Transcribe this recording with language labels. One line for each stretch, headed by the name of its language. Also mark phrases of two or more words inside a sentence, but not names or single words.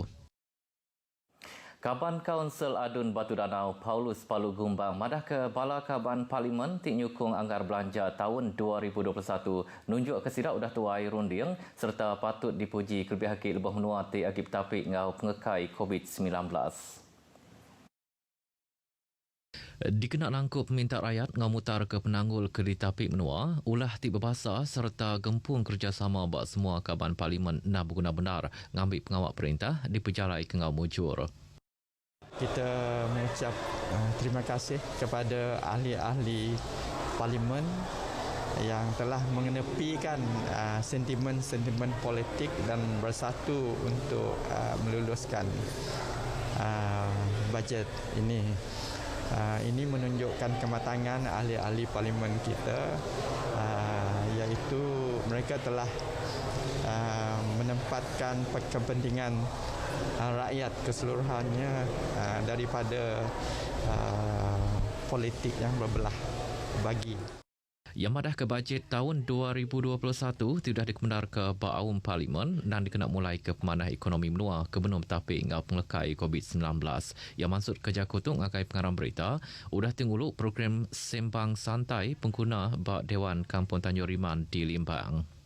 Iban: Kaban Kaunsil Adun Batu Danau Paulus Palu Gumbang madah ke Bala Kaban Parlimen tik nyukung anggar belanja tahun 2021 nunjuk ke sidak udah tuai runding serta patut dipuji kelebih hakik lebih menua tik agib tapik ngau pengekai COVID-19. Dikenak langkup minta rakyat ngamutar ke penanggul ke ditapik menua, ulah tik berbahasa serta gempung kerjasama bak semua Kaban Parlimen nak berguna benar ngambil pengawal perintah dipejalai ke ngau mujur.
Malay: Kita mengucap terima kasih kepada ahli-ahli parlimen yang telah mengenepikan sentimen-sentimen politik dan bersatu untuk meluluskan bajet ini. Ini menunjukkan kematangan ahli-ahli parlimen kita, iaitu mereka telah menempatkan kepentingan rakyat keseluruhannya daripada politik yang berbelah bagi.
Iban: Yang madah ke bajet tahun 2021 sudah dikemendar ke Baawun Parlimen dan dikena mulai ke pemanah ekonomi menua ke benum tapik ngau penglekai COVID-19. Yang maksud kerja kutung akai pengarang berita, udah tinggulu program sembang santai pengguna bak Dewan Kampung Tanjung Riman di Limbang.